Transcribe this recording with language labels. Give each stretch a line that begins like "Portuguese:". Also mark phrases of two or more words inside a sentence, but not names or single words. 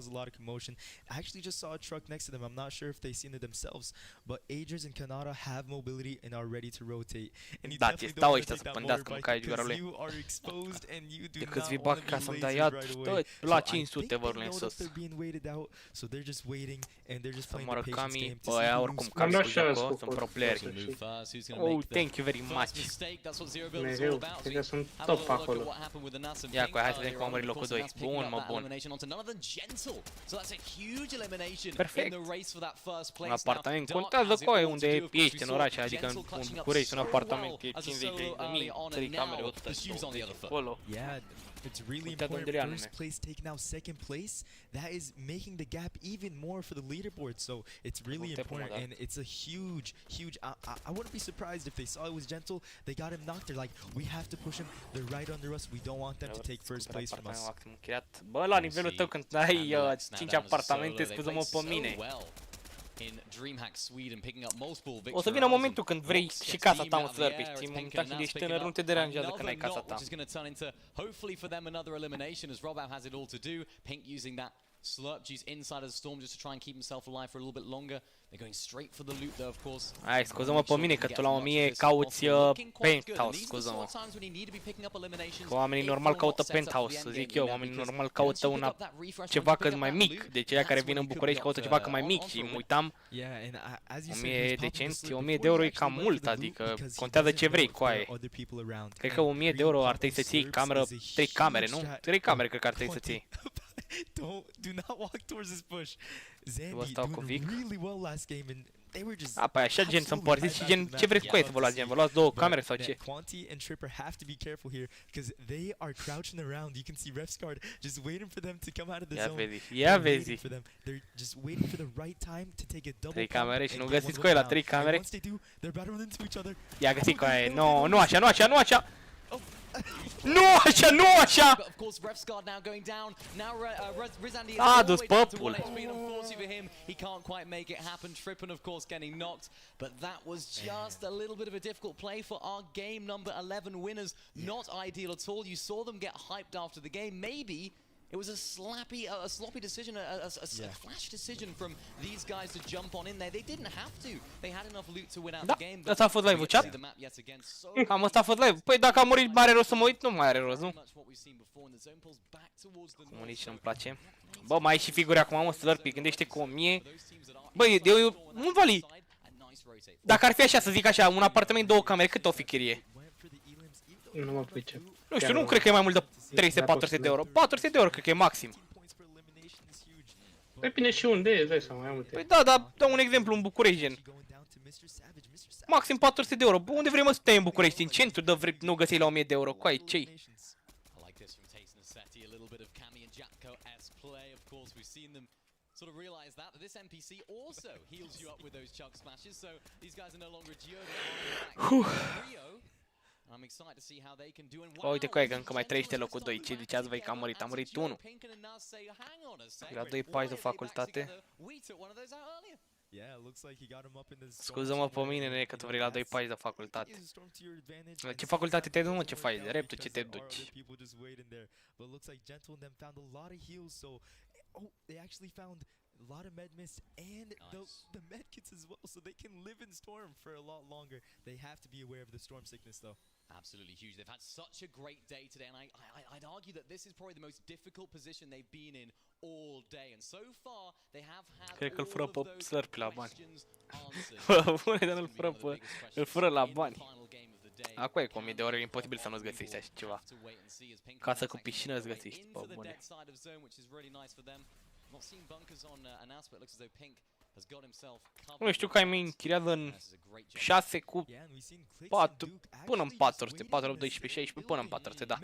Romanian: Da, ți stau ăștia să pândească mâncare de gura lui. De câți vii bag ca să-mi dai iad, la 500 vorbim în sus. Să moară Kami, bă, aia oricum Kami cu joc, sunt
English: pro player. Oh, thank you very much.
Romanian: Mereu, cred că sunt top acolo. Ia cu aia, hai să vedem cum am murit locul 2. Bun, mă, bun. Perfect. Un apartament contează cu aia unde ești în oraș, adică în București, un apartament e 50.000, 3 camere, 120 acolo.
English: It's really important. First place taking out second place. That is making the gap even more for the leaderboard. So it's really important, and it's a huge. I wouldn't be surprised if they saw it was gentle. They got him knocked. They're like, we have to push him. They're right under us. We don't want them to take first place from us.
Romanian: Bă, la nivelul tău când ai 5 apartamente, scuză-mă pe mine. O să vină momentul când vrei și casa ta, mă, Slurpee. Știi, momentan când ești tânăr, nu te deranjează când ai casa ta.
English: Slurp juice inside of the storm just to try and keep himself alive for a little bit longer. They're going straight for the loot though, of course.
Romanian: Hai, scuză-mă pe mine că tu la 1000 cauți penthouse, scuză-mă. Că oamenii normal caută penthouse, să zic eu, oamenii normal caută ceva cât mai mic. Deci aia care vin în București caută ceva cât mai mic și mă uitam, 1000 de cenți, 1000 de euro e cam mult, adică contează ce vrei cu aia. Cred că 1000 de euro ar trebui să-ți iei cameră, 3 camere, nu? 3 camere cred că ar trebui să-ți iei.
English: Do not walk towards this bush. Zandy doing really well last game, and they were just.
Romanian: A, păi așa gen să împărțiți și gen ce vreți cu ei să vă luați gen? Vă luați două camere sau ce?
English: Quanti and Tripper have to be careful here because they are crouching around. You can see Ref's card just waiting for them to come out of the zone.
Romanian: Ia vezi.
English: They're just waiting for the right time to take a double.
Romanian: 3 camere și nu găsiți cu ei la 3 camere.
English: Once they do, they're about to run into each other.
Romanian: Ia găsiți cu aia. Nu așa, nu așa, nu așa. Nu așa, nu așa! A dus păpul.
English: He can't quite make it happen. Trippen, of course, getting knocked, but that was just a little bit of a difficult play for our game number 11 winners. Not ideal at all. You saw them get hyped after the game. Maybe it was a sloppy decision, a flash decision from these guys to jump on in there. They didn't have to. They had enough loot to win out the game.
Romanian: Asta a fost live-ul, chat? Cam asta a fost live. Păi dacă a murit, are rost să mă uit? Nu mai are rost, nu? Comunici nu-mi place. Bă, mai ai și figuri acum, mă, Slurpee, gândește cu 1000. Băi, nu vali. Dacă ar fi așa, să zic așa, un apartament, 2 camere, cât o fi chirie? Nu mă pricep. Nu știu, nu cred că e mai mult de 300-400 de euro. 400 de euro cred că e maxim. Depinde și unde e, dai seama, mai multe. Păi da, dar dau un exemplu în București, gen. Maxim 400 de euro. Bă, unde vrei mă să stai în București? În centru, nu găseai la 1000 de euro. Coai, ce-i?
English: Sort of realize that this NPC also heals you up with those chug smashes, so these guys are no longer Rio. I'm excited to see how they can do. And
Romanian: uite, coai, că încă mai trăiește locul 2. Ce ziceați voi că a murit? A murit 1. La 2 pași de facultate. Scuză-mă pe mine, nene, că tu vrei la 2 pași de facultate. La ce facultate te duci, mă? Ce faci? De reptul ce te duci?
English: Oh, they actually found a lot of medmists and the medkits as well, so they can live in storm for a lot longer. They have to be aware of the storm sickness, though. Absolutely huge. They've had such a great day today, and I'd argue that this is probably the most difficult position they've been in all day. And so far, they have had.
Romanian: Cred că îl fură pe Slurpee la bani. Bă, bune, dar îl fură la bani. Acum e cu 1000 de ore, e imposibil să nu-ți găsești așa ceva. Casă cu piscină îți găsești, bă, bune. Nu știu că ai mi închiriază în 6 cu 4, până în 400, 4, 12, 16, până în 400, da.